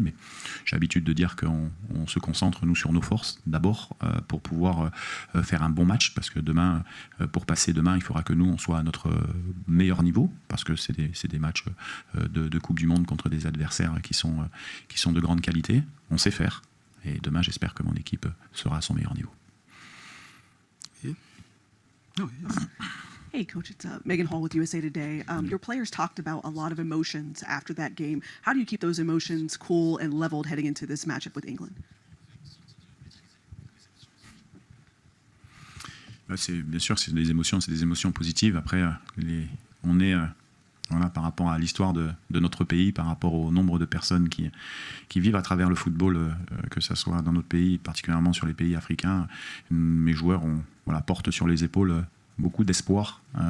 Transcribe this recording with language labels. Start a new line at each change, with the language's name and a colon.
French: Mais j'ai l'habitude de dire qu'on se concentre, nous, sur nos forces d'abord pour pouvoir faire un bon match, parce que demain, pour passer demain, il faudra que nous, on soit à notre meilleur niveau, parce que c'est des matchs de Coupe du Monde contre des adversaires qui sont de grande qualité. On sait faire. Et demain, j'espère que mon équipe sera à son meilleur niveau.
English: Hey, Coach, it's Megan Hall with USA Today. Your players talked about a lot of emotions after that game. How do you keep those emotions cool and leveled heading into this matchup with England?
French: Bien sûr, c'est des émotions positives. Après, on est... Voilà, par rapport à l'histoire de notre pays, par rapport au nombre de personnes qui vivent à travers le football, que ce soit dans notre pays, particulièrement sur les pays africains, mes joueurs portent sur les épaules beaucoup d'espoir.